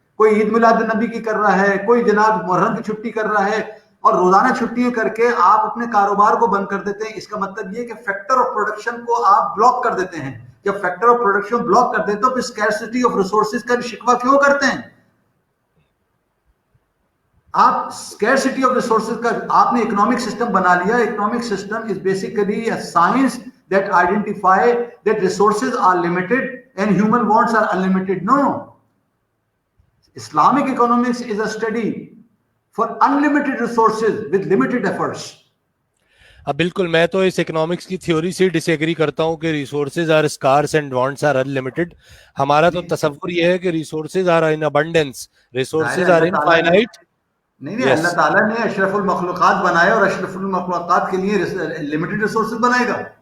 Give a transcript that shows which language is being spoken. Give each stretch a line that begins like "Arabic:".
Hindi: कोई ईद मिलाद नबी की कर रहा है, कोई जनाब मुहर्रम की छुट्टी कर रहा है, और रोजाना छुट्टियां करके आप अपने कारोबार को बंद कर देते हैं. इसका मतलब ये कि फैक्टर ऑफ प्रोडक्शन को आप ब्लॉक कर देते हैं. जब फैक्टर ऑफ प्रोडक्शन ब्लॉक कर देते हो फिर स्कैर्सिटी ऑफ रिसोर्सेज का शिकवा क्यों करते हैं? आप स्कैर्सिटी ऑफ रिसोर्सेज का आपने इकोनॉमिक सिस्टम बना लिया.
English: Economic system is basically a science that identify that resources are limited and human wants are unlimited. No, Islamic economics is a study for unlimited resources with limited efforts.
Hindi: अब बिल्कुल, मैं तो इस economics की theory से disagree करता हूँ कि
English: Resources are scarce and wants are unlimited.
Hindi: हमारा तो तसव्वुर ये है कि
English: Resources are in abundance, resources are infinite.
Hindi: नहीं, अल्लाह ताला ने अशरफुल मखलूकात बनाए और अशरफुल मखलूकात के लिए लिमिटेड रिसोर्सेज बनाएगा?